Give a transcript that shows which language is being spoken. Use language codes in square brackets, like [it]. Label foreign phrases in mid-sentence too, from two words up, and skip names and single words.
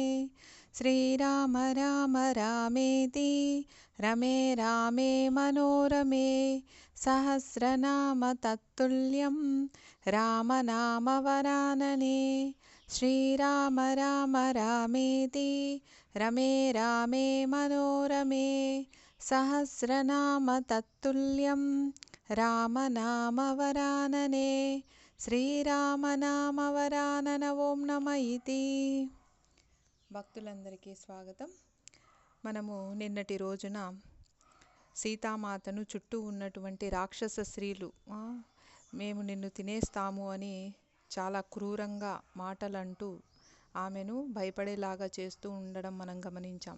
[sa] श्रीराम राम रामेति रमे रामे मनोरमे सहस्रनाम तत्तुल्यं रामनामवरानने। श्रीराम राम रामेति रमे रामे मनोरमे सहस्रनाम तत्तुल्यं रामनामवरानने। श्रीरामनामवरानन ओं नम इति. [te] భక్తులందరికీ స్వాగతం. మనము నిన్నటి రోజున సీతామాతను చుట్టూ ఉన్నటువంటి రాక్షస స్త్రీలు మేము నిన్ను తినేస్తాము అని చాలా క్రూరంగా మాటలంటూ ఆమెను భయపడేలాగా చేస్తూ ఉండడం మనం గమనించాం.